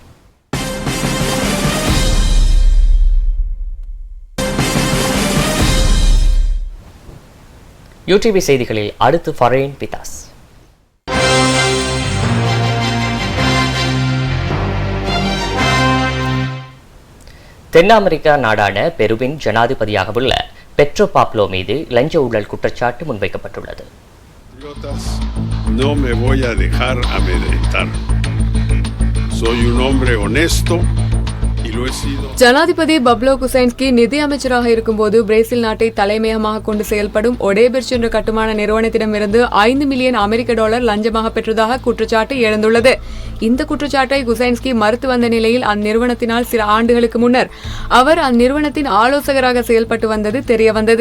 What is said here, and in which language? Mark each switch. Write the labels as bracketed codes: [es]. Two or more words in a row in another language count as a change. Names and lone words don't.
[ta] யூடியூபி செய்திகளில் அடுத்து ஃபரேன் பிதாஸ். தென் அமெரிக்கா நாடான பெருவின் ஜனாதிபதியாக உள்ள பெட்ரோ பாப்லோ மீது லஞ்ச ஊழல் குற்றச்சாட்டு முன்வைக்கப்பட்டுள்ளது. [es] No me voy a dejar amedrentar. Soy un hombre honesto. [ta] ஜனாதிபதி பப்லோ குசைன்ஸ்கி நிதி அமைச்சராக இருக்கும்போது பிரேசில் நாட்டை தலைமையகமாக கொண்டு செயல்படும் ஒடேபெர்ச் என்ற கட்டுமான நிறுவனத்திடமிருந்து $5 மில்லியன் லஞ்சமாக பெற்றதாக குற்றச்சாட்டு எழுந்துள்ளது. இந்த குற்றச்சாட்டை குசைன்ஸ்கி மறுத்து வந்த நிலையில் அந்நிறுவனத்தினால் சில ஆண்டுகளுக்கு முன்னர் அவர் அந்நிறுவனத்தின் ஆலோசகராக செயல்பட்டு வந்தது தெரியவந்தது.